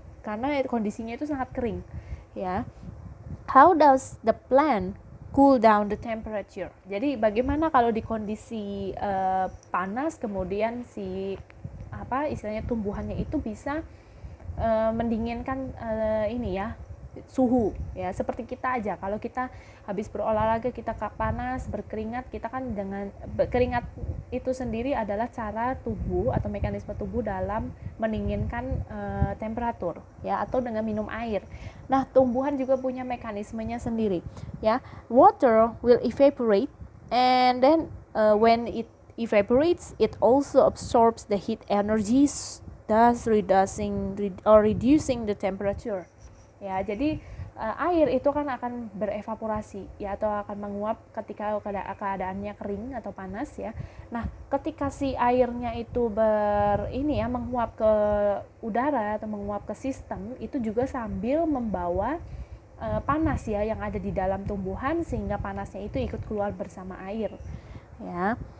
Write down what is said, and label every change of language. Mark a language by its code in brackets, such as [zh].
[id] Karena kondisinya itu sangat kering, ya. [en] How does the plant cool down the temperature? [id] Jadi bagaimana kalau di kondisi panas, kemudian si apa istilahnya tumbuhannya itu bisa mendinginkan ini ya, suhu, ya. Seperti kita aja, kalau kita habis berolahraga, kita panas, berkeringat, kita kan dengan keringat itu sendiri adalah cara tubuh atau mekanisme tubuh dalam mendinginkan temperatur, ya, atau dengan minum air. Nah, tumbuhan juga punya mekanismenya sendiri, ya. [en] Water will evaporate, and then when it evaporates, it also absorbs the heat energies, thus reducing the temperature. [id] Ya, jadi air itu kan akan berevaporasi, ya, atau akan menguap ketika keadaannya kering atau panas, ya. Nah, ketika si airnya itu menguap ke udara atau menguap ke sistem, itu juga sambil membawa panas, ya, yang ada di dalam tumbuhan, sehingga panasnya itu ikut keluar bersama air, ya.